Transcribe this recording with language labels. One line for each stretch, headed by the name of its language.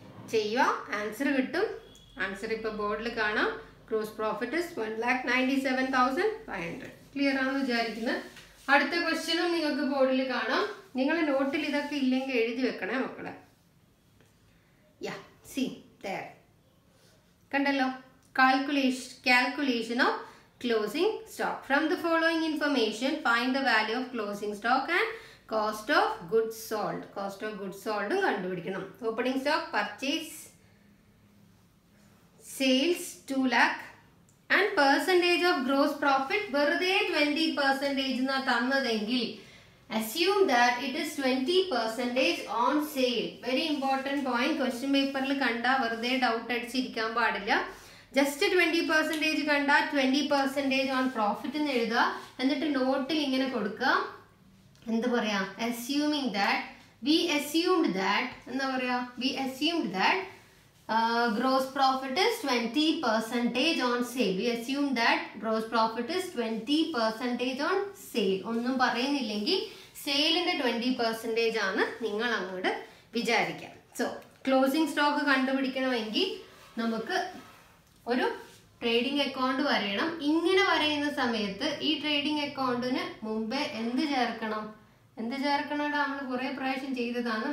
Malayalam: ചെയ്യുക, ആൻസർ കിട്ടും. ആൻസർ ഇപ്പോൾ ബോർഡിൽ കാണാം.
English: Gross profit is 1,97,500.
Malayalam: ക്ലിയർ ആണെന്ന് വിചാരിക്കുന്നത്. അടുത്ത ക്വസ്റ്റ്യനും നിങ്ങൾക്ക് ബോർഡിൽ കാണാം. നിങ്ങൾ നോട്ടിൽ ഇതൊക്കെ ഇല്ലെങ്കിൽ എഴുതി വെക്കണേ മക്കളെ. യാ സി there. കണ്ടല്ലോ, calculation of closing stock.
English: From the following information, find the value of closing stock and cost of goods sold. Cost of goods sold
Malayalam: കണ്ടുപിടിക്കണം.
English: Opening stock, purchase, sales 2 lakh and percentage of gross profit
Malayalam: വെറുതെ 20% തന്നതെങ്കിൽ
English: assume that it is 20% on sale. Very important point.
Malayalam: Question paper കണ്ട വെറുതെ doubt അടിച്ചിരിക്കാൻ പാടില്ല. Just 20% കണ്ട 20% on profit എന്ന് എഴുതുക. എന്നിട്ട് നോട്ടിൽ ഇങ്ങനെ കൊടുക്കുക. എന്താ പറയാ,
English: assuming that we assumed that എന്താ പറയാ, we assumed that gross profit is 20% on sale. We assume that gross profit is 20% on sale.
Malayalam: ഒന്നും പറയുന്നില്ലെങ്കിൽ സെയിലിന്റെ 20% ആണ് നിങ്ങൾ അങ്ങോട്ട് വിചാരിക്കാം. സോ ക്ലോസിംഗ് സ്റ്റോക്ക് കണ്ടുപിടിക്കണമെങ്കിൽ നമുക്ക് ഒരു ട്രേഡിംഗ് അക്കൗണ്ട് വരയണം. ഇങ്ങനെ വരയുന്ന സമയത്ത് ഈ ട്രേഡിംഗ് അക്കൗണ്ടിന് മുമ്പേ എന്ത് ചേർക്കണം നമ്മൾ കുറെ പ്രാവശ്യം ചെയ്തതാണ്.